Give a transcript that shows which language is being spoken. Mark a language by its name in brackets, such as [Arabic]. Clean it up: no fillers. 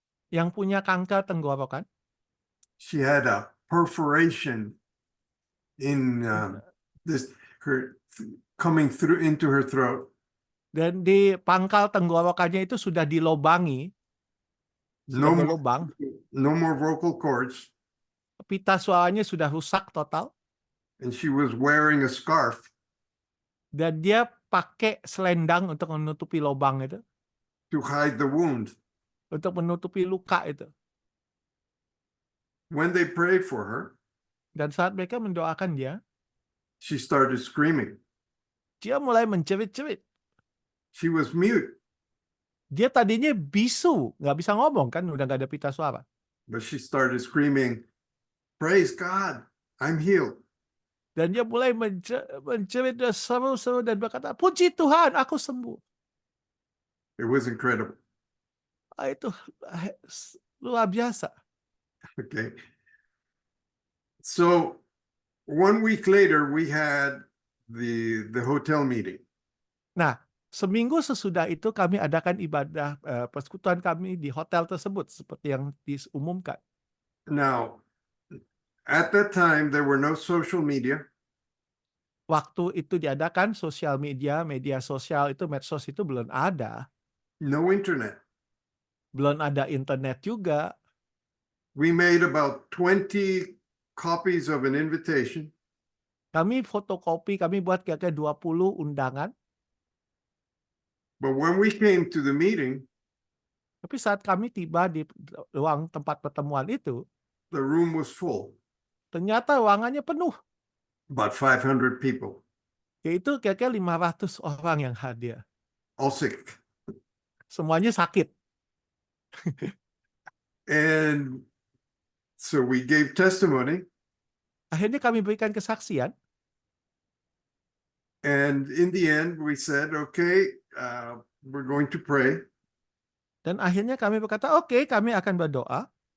[Indonesian] yang punya kanker tenggorokan. [English] She had a perforation in this her coming through into her throat. [Indonesian] Dan di pangkal tenggorokannya itu sudah dilobangi, sudah berlubang. [English] No more vocal cords, [Indonesian] Pita suaranya sudah rusak total. [English] and she was wearing a scarf [Indonesian] Dan dia pakai selendang untuk menutupi lubang itu, [English] to hide the wound. [Indonesian] untuk menutupi luka itu. [English] When they prayed for her, [Indonesian] Dan saat mereka mendoakan dia, [English] she started screaming. [Indonesian] dia mulai menjerit-jerit. [English] She was mute, [Indonesian] Dia tadinya bisu, nggak bisa ngomong kan, udah nggak ada pita suara. [English] but she started screaming, "Praise God, I'm healed." [Indonesian] Dan dia mulai menjerit dan seru-seru dan berkata, puji Tuhan, aku sembuh. [English] It was incredible. [Indonesian] Itu luar biasa. [English] Okay. So 1 week later, we had the hotel meeting. [Indonesian] Nah, seminggu sesudah itu kami adakan ibadah persekutuan kami di hotel tersebut seperti yang diumumkan. [English] Now, at that time, there were no social media. [Indonesian] Waktu itu diadakan sosial media, media sosial itu, medsos itu belum ada. [English] No internet. [Indonesian] Belum ada internet juga. [English] We made about 20 copies of an invitation. [Indonesian] Kami fotokopi, kami buat kira-kira 20 undangan. [English] But when we came to the meeting, [Indonesian] Tapi saat kami tiba di ruang tempat pertemuan itu, [English] the room was full, [Indonesian] ternyata ruangannya penuh. [English] about 500 people, [Indonesian] Yaitu kira-kira 500 orang yang hadir. [English] all sick. [Indonesian] Semuanya sakit. [English] And so we gave testimony, [Indonesian] Akhirnya kami berikan kesaksian. [English] and in the end, we said, okay, we're going to pray. [Indonesian] Dan akhirnya kami berkata, oke, kami akan berdoa.